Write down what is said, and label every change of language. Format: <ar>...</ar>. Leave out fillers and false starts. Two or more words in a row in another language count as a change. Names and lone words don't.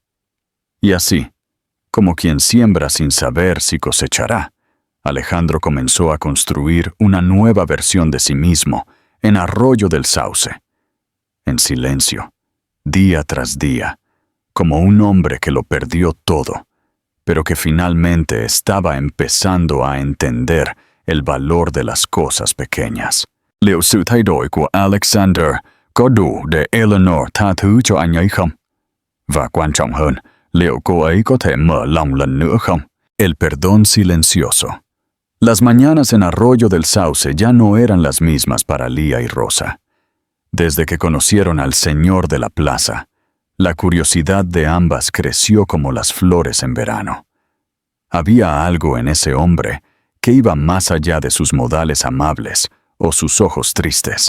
<es>Y así, como quien siembra sin saber si cosechará, Alejandro comenzó a construir una nueva versión de sí mismo en Arroyo del Sauce. En silencio, día tras día, como un hombre que lo perdió todo, pero que finalmente estaba empezando a entender el valor de las cosas pequeñas.</es> <vi>Liệu sự thay đổi của Alexander có đủ để Eleanor tha thứ cho anh ấy không? Và quan trọng hơn, liệu cô ấy có thể mở lòng lần nữa không?</vi> <es>El perdón silencioso. Las mañanas en Arroyo del Sauce ya no eran las mismas para Lía y Rosa. Desde que conocieron al señor de la plaza, la curiosidad de ambas creció como las flores en verano. Había algo en ese hombre que iba más allá de sus modales amables o sus ojos tristes.</es>